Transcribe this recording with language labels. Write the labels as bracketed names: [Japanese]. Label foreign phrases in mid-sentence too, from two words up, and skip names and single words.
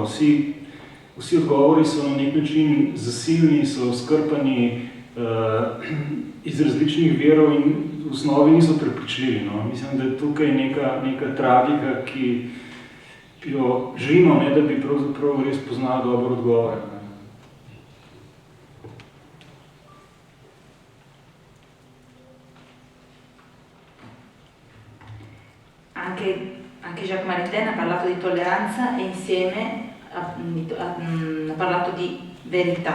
[Slovenian] Vsi odgovori so na nek način zasilni, so skrpani iz različnih verov in v osnovi niso prepričljivi. No. Mislim, da je tukaj neka tragika, ki jo želimo, ne, da bi pravzaprav res poznali dobro odgovore. [Italian] Anche Jacques Maritain ha parlato di tolleranza e insieme ha parlato di verità.